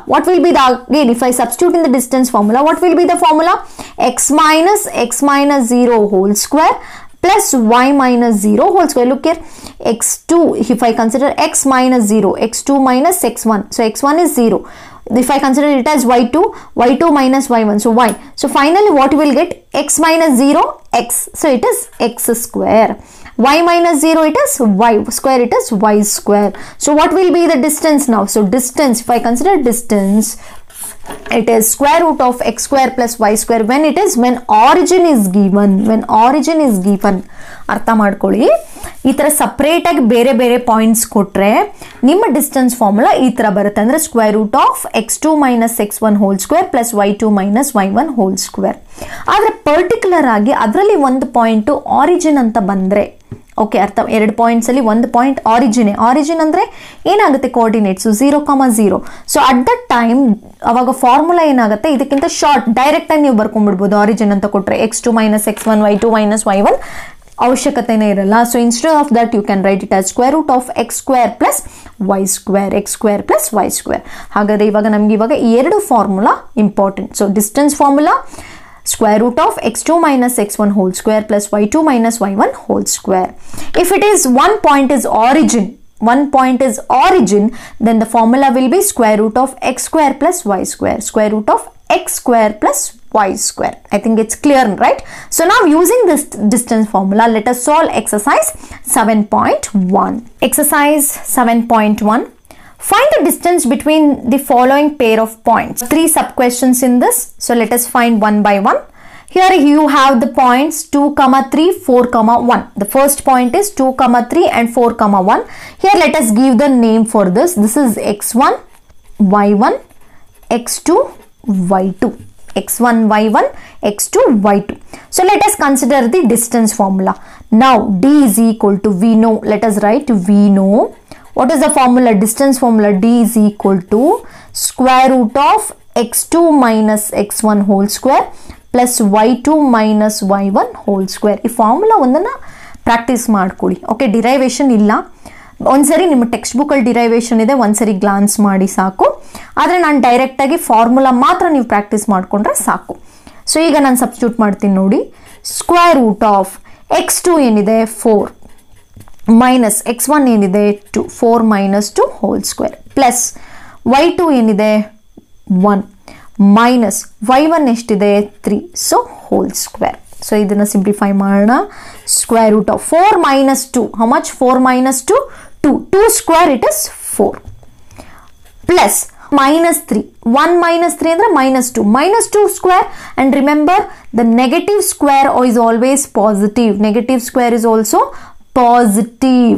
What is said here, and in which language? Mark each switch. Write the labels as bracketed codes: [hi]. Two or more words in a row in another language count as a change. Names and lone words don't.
[en] What will be the, again if I substitute in the distance formula, what will be the formula? x minus 0 whole square plus y minus 0 whole square. Look here, x2, if I consider x minus 0, x2 minus x1, so x1 is 0. If I consider it as y2, y2 minus y1, so y. So finally what you will get? X minus 0, x. So it is x square. Y minus 0, it is y square, it is y square. So what will be the distance now? So distance, if I consider distance, it is square root of x square plus y square when origin is given. [kn] ಅರ್ಥ ಮಾಡ್ಕೊಳ್ಳಿ. ಈ ತರ ಸಪರೇಟ್ ಆಗಿ ಬೇರೆ ಬೇರೆ ಪಾಯಿಂಟ್ಸ್ ಕೊಟ್ರೆ ನಿಮ್ಮ [en] distance formula [kn] ಈ ತರ ಬರುತ್ತೆ, ಅಂದ್ರೆ [en] square root of x2 minus x1 whole square plus y2 minus y1 whole square. [kn] ಆದ್ರೆ ಪರ್ಟಿಕ್ಯುಲರ್ ಆಗಿ ಅದರಲ್ಲಿ ಒಂದು [en] point origin [kn] ಅಂತ ಬಂದ್ರೆ, ಓಕೆ ಅರ್ಥ, ಎರಡು ಪಾಯಿಂಟ್ಸ್ ಅಲ್ಲಿ ಒಂದು [en] point origin [kn] ಅಂದ್ರೆ ಏನಾಗುತ್ತೆ? [en] coordinates 0 comma 0. so at that time [kn] ಅವಾಗ ಫಾರ್ಮುಲಾ ಏನಾಗುತ್ತೆ, ಇದಕ್ಕಿಂತ [en] short direct [kn] ಆಗಿ ನೀವು ಬರ್ಕೊಂಡ್ಬಿಡ್ಬೋದು. ಆರಿಜಿನ್ ಅಂತ ಕೊಟ್ರೆ [en] x2 minus x1 y2 minus y1 [kn] ಅವಶ್ಯಕತೆನೇ ಇರಲ್ಲ. [en] so instead of that you can write it as square root of x square plus y square, x square plus y square. [kn] ಹಾಗಾದ್ರೆ ನಮಗೆ ಇವಾಗ ಈ ಎರಡು [en] formula important. so distance formula square root of x2 minus x1 whole square plus y2 minus y1 whole square. If it is one point is origin, then the formula will be square root of x square plus y square, square root of x square plus y square. I think it's clear, right? So now using this distance formula, let us solve exercise 7.1. Exercise 7.1. Find the distance between the following pair of points. 3 sub questions in this. So let us find one by one. Here you have the points 2, 3, 4, 1. The first point is 2, 3 and 4, 1. Here let us give the name for this. This is x1, y1, x2, y2. x1, y1, x2, y2. So let us consider the distance formula. Now d is equal to, we know, let us write, we know. What is the formula? Distance formula. D is equal to square root of x2 minus x1 whole square plus y2 minus y1 whole square. [kn] ಈ ಫಾರ್ಮುಲಾ ಒಂದನ್ನು ಪ್ರಾಕ್ಟೀಸ್ ಮಾಡ್ಕೊಳ್ಳಿ. ಓಕೆ, ಡಿರೈವೇಷನ್ ಇಲ್ಲ, ಒಂದ್ಸರಿ ನಿಮ್ಮ ಟೆಕ್ಸ್ಟ್ ಬುಕ್ಕಲ್ಲಿ ಡಿರೈವೇಷನ್ ಇದೆ, ಒಂದ್ಸರಿ ಗ್ಲಾನ್ಸ್ ಮಾಡಿ ಸಾಕು. ಆದರೆ ನಾನು ಡೈರೆಕ್ಟಾಗಿ ಫಾರ್ಮುಲಾ ಮಾತ್ರ ನೀವು ಪ್ರಾಕ್ಟೀಸ್ ಮಾಡಿಕೊಂಡ್ರೆ ಸಾಕು. ಸೊ ಈಗ ನಾನು ಸಬ್ಸ್ಟಿಟ್ಯೂಟ್ ಮಾಡ್ತೀನಿ ನೋಡಿ. [en] square root of x2 [kn] ಏನಿದೆ [en] 4 minus x1 [kn] ಏನಿದೆ 2, [en] 4 minus 2 whole square plus y2 [kn] ಏನಿದೆ [en] 1 minus y1 [kn] ಎಷ್ಟಿದೆ 3, [en] so whole square. So [kn] ಇದನ್ನ ಸಿಂಪ್ಲಿಫೈ ಮಾಡೋಣ. [en] square root of 4 minus 2, how much? 4 minus 2, 2 square it is 4 plus minus 3, 1 minus 3 ಅಂದ್ರೆ minus 2 square, and remember the negative square is always positive. Negative square is also positive.